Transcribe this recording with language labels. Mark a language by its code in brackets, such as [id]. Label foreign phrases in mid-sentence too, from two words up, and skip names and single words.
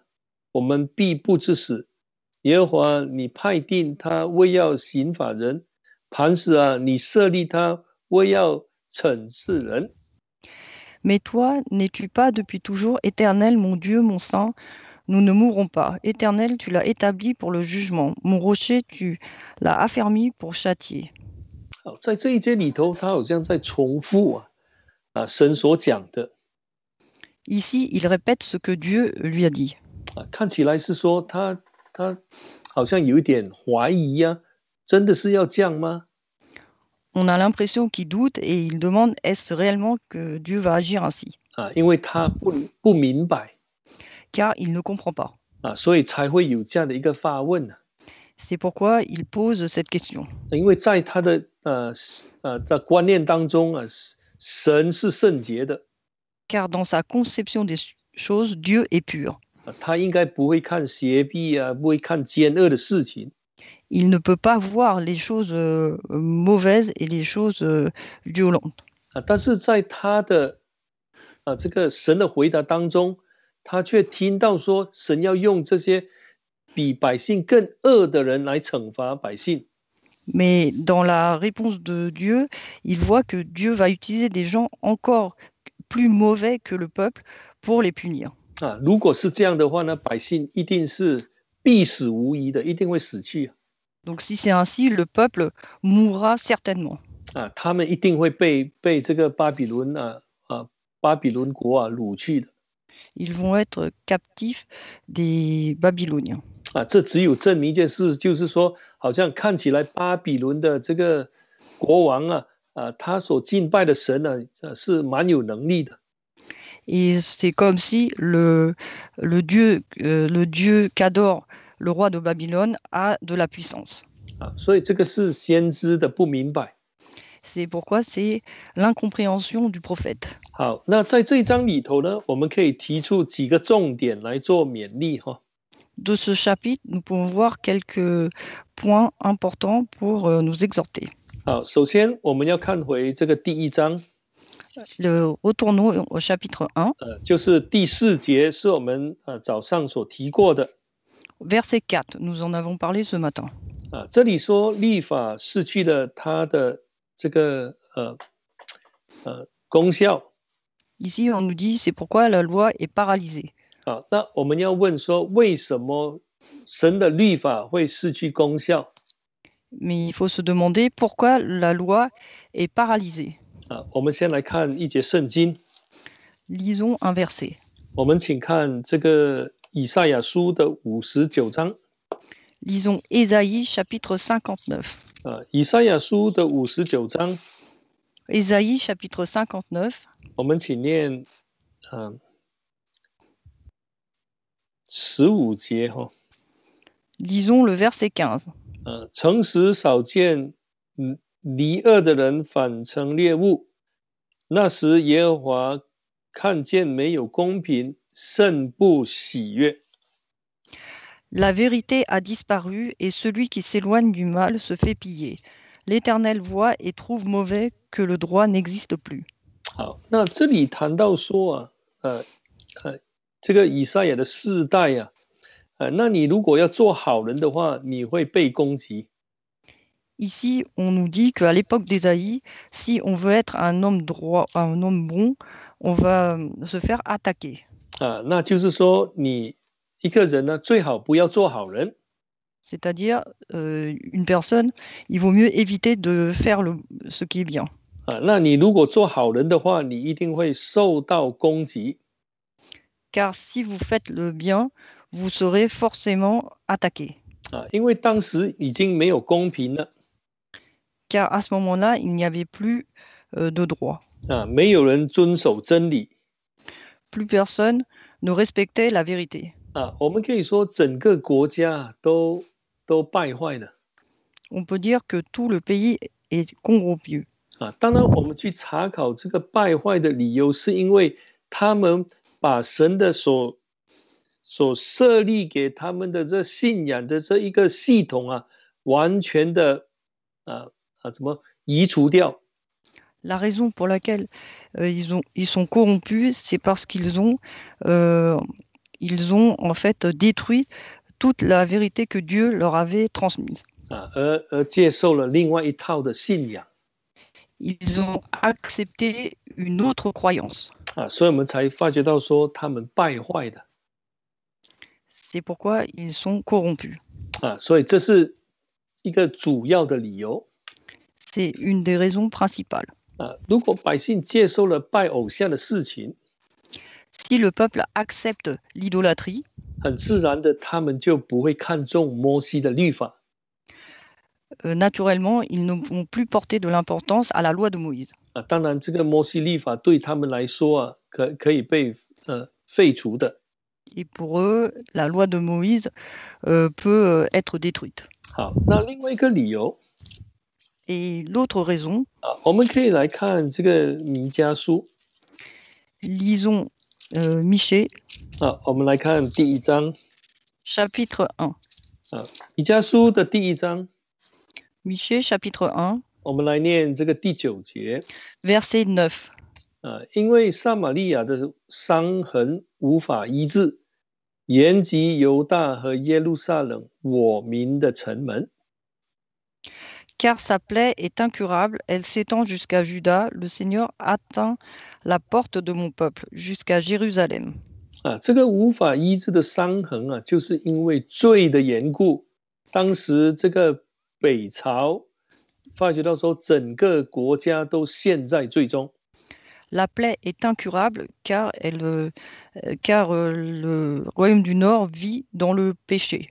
[zh] 我们必不致死。耶和华，你派定他为要刑罚人，磐石你设立他为要惩治人。 [fr] Mais toi, n'es-tu pas depuis toujours, Éternel, mon Dieu, mon Saint? Nous ne mourrons pas. Éternel, tu l'as établi pour le jugement. Mon rocher, tu l'as affermi pour châtier. [zh] 在这一节里头，他好像在重复神所讲的。 [fr] Ici, il répète ce que Dieu lui a dit. [zh] 看起来是说他好像有一点怀疑真的是要这样吗？ [fr] On a l'impression qu'il doute et il demande est-ce réellement que Dieu va agir ainsi? [zh] 因为他不明白。 [fr] Car il ne comprend pas. [zh] 所以才会有这样的一个发问。 [fr] C'est pourquoi il pose cette question. [zh] 因为在他的在观念当中神是圣洁的。 [fr] Car dans sa conception des choses, Dieu est pur. [zh] 他应该不会看邪僻不会看奸恶的事情。 [fr] Il ne peut pas voir les choses mauvaises et les choses violentes. [zh] 但是在他的这个神的回答当中，他却听到说神要用这些比百姓更恶的人来惩罚百姓。 [fr] Mais dans la réponse de Dieu, il voit que Dieu va utiliser des gens encore plus mauvais que le peuple pour les punir. [zh] 如果是这样的话呢，百姓一定是必死无疑的，一定会死去。 [fr] Donc si c'est ainsi, le peuple mourra certainement. [zh] 他们一定会被这个巴比伦巴比伦国啊掳去的。 [fr] Ils vont être captifs des Babyloniens. [zh] 这只有证明一件事，就是说，好像看起来巴比伦的这个国王啊，他所敬拜的神呢，是蛮有能力的。 [fr] Et c'est comme si le dieu qu'adore le roi de Babylone a de la puissance. [zh] 所以这个是先知的不明白。 [fr] C'est pourquoi c'est l'incompréhension du prophète. [zh] 好，那在这一章里头呢，我们可以提出几个重点来做勉励哈。 [fr] De ce chapitre, nous pouvons voir quelques points importants pour nous exhorter. [zh] 好，首先我们要看回这个第一章。 [fr] Retournons au chapitre 1. [zh] 就是第4节是我们早上所提过的。 [fr] Verset 4, nous en avons parlé ce matin. [zh] 这里说律法失去了它的这个功效。 [fr] Ici, on nous dit c'est pourquoi la loi est paralysée. [zh] 那我们要问说，为什么神的律法会失去功效？ [fr] Mais il faut se demander pourquoi la loi est paralysée. [zh] 我们先来看一节圣经。 [fr] Lisons un verset. [zh] 我们请看这个以赛亚书的59章。 [fr] Lisons Ésaïe chapitre 59. [zh] 以赛亚书的59章。 [fr] Ésaïe chapitre 59. [zh] 我们请念15节哈。 [fr] Lisons le verset 15. [zh] 诚实少见，离恶的人反成猎物。那时耶和华看见没有公平，甚不喜悦。 [fr] La vérité a disparu et celui qui s'éloigne du mal se fait piller. L'Éternel voit et trouve mauvais que le droit n'existe plus. [zh] 好，那这里谈到说这个以赛亚的世代那你如果要做好人的话，你会被攻击。 [fr] Ici, on nous dit qu'à l'époque d'Ésaïe, si on veut être un homme droit, un homme bon, on va se faire attaquer. [zh] 那就是说，你一个人呢，最好不要做好人。 [fr] C'est-à-dire, une personne, il vaut mieux éviter de faire ce qui est bien. [zh] 那你如果做好人的话，你一定会受到攻击。 [fr] Car si vous faites le bien, vous serez forcément attaqué. [zh] 因为当时已经没有公平了。 [fr] Car à ce moment-là, il n'y avait plus de droit. [zh] 没有人遵守真理。 [fr] Plus personne ne respectait la vérité. [zh] 我们可以说整个国家都败坏了。 [fr] On peut dire que tout le pays est corrompu. [zh] 当然我们去查考这个败坏的理由，是因为他们把神的所设立给他们的这信仰的这一个系统完全的怎么移除掉。 [fr] La raison pour laquelle ils sont corrompus, c'est parce qu'ils ont en fait détruit toute la vérité que Dieu leur avait transmise. [zh] 而接受了另外一套的信仰。 [fr] Ils ont accepté une autre croyance. [zh] 所以我们才发觉到说他们败坏的。 [fr] C'est pourquoi ils sont corrompus. [zh] 所以这是一个主要的理由。 [fr] C'est une des raisons principales. [zh] 如果百姓接受了拜偶像的事情， [fr] Si le peuple accepte l'idolâtrie, [zh] 很自然的，他们就不会看重摩西的律法。 [fr] naturellement, ils ne vont plus porter de l'importance à la loi de Moïse. [zh] 当然，这个摩西律法对他们来说可以被废除的。 [fr] Et pour eux, la loi de Moïse peut être détruite. [zh] 好，那另外一个理由。 [fr] Et l'autre raison, [zh] 我们可以来看这个弥迦书。 [fr] lisons Michée. [zh] 我们来看第1章。 [fr] Chapitre 1. [zh] 弥迦书的第1章。 [fr] Michée, chapitre 1. [zh] 我们来念这个第9节。 [fr] Verset 9. [zh] 因为撒玛利亚的伤痕无法医治，延及犹大和耶路撒冷，我民的城门。 [fr] Car sa plaie est incurable, elle s'étend jusqu'à Juda, le Seigneur atteint la porte de mon peuple, jusqu'à Jérusalem. [zh] 这个无法医治的伤痕就是因为罪的缘故。当时这个北朝发觉到说，整个国家都陷在罪中。 [fr] La plaie est incurable car le royaume du Nord vit dans le péché.